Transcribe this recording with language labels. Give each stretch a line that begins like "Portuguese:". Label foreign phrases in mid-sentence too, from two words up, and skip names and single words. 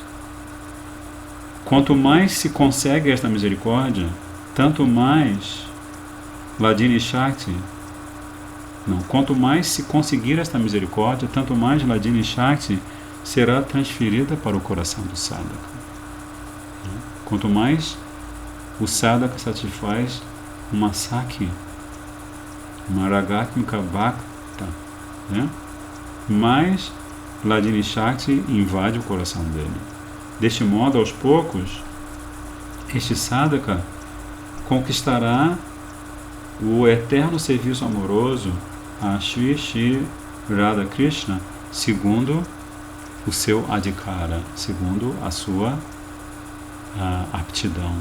Portuguese: Quanto mais se consegue esta misericórdia, tanto mais
Sanskrit: Hladini Shakti,
Portuguese: quanto mais se conseguir esta misericórdia, tanto mais
Sanskrit: Hladini Shakti
Portuguese: será transferida para o coração do sadhaka. Quanto mais o sadhaka satisfaz uma saki, uma
Sanskrit: ragatmika bhakta,
Portuguese: né? Mais
Sanskrit: Hladini Shakti
Portuguese: invade o coração dele. Deste modo, aos poucos, este sadhaka conquistará o eterno serviço amoroso a Shri Shri Radha Krishna, segundo o seu adhikara, segundo a sua aptidão.